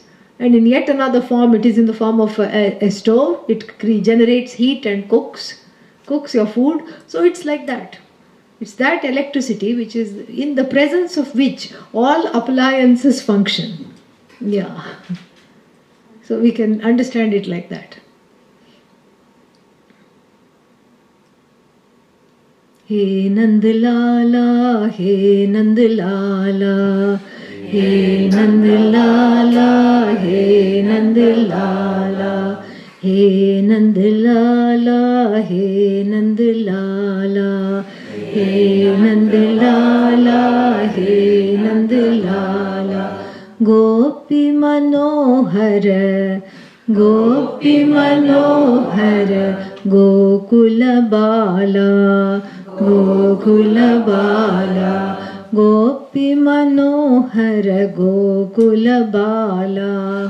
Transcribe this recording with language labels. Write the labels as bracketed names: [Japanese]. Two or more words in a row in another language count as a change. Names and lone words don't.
[English] And in yet another form, it is in the form of a stove. It generates heat and cooks your food. So it's like that. It's that electricity which is in the presence of which all appliances function. Yeah. So we can understand it like that. He Nandalala, He Nandalala, He Nandalala, He Nandalala, He Nandalala, He Nandalala, He Nandalala, He Nandalala, Gopi Manohara, Gopi Manohara, Gokula Bala, Gokula Bala, Gopi Manohara, Gokula Bala,